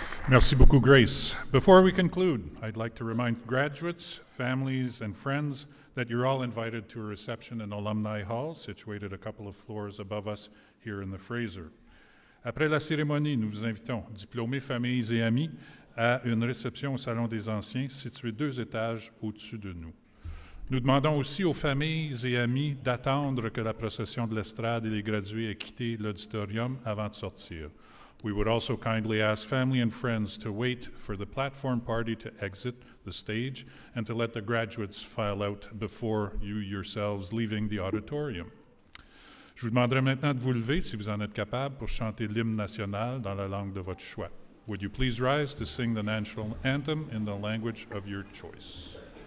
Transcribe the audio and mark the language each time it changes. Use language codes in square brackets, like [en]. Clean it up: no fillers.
[fr] Merci beaucoup, Grace. [en] Before we conclude, I'd like to remind graduates, families, and friends that you're all invited to a reception in Alumni Hall, situated a couple of floors above us here in the Fraser. [fr] Après la cérémonie, nous vous invitons, diplômés, familles et amis, à une réception au Salon des Anciens, situé 2 étages au-dessus de nous. Nous demandons aussi aux familles et amis d'attendre que la procession de l'estrade et les gradués aient quitté l'auditorium avant de sortir. [en] We would also kindly ask family and friends to wait for the platform party to exit the stage and to let the graduates file out before you yourselves leaving the auditorium. [fr] Je vous demanderai maintenant de vous lever si vous en êtes capable pour chanter l'hymne national dans la langue de votre choix. [en] Would you please rise to sing the national anthem in the language of your choice?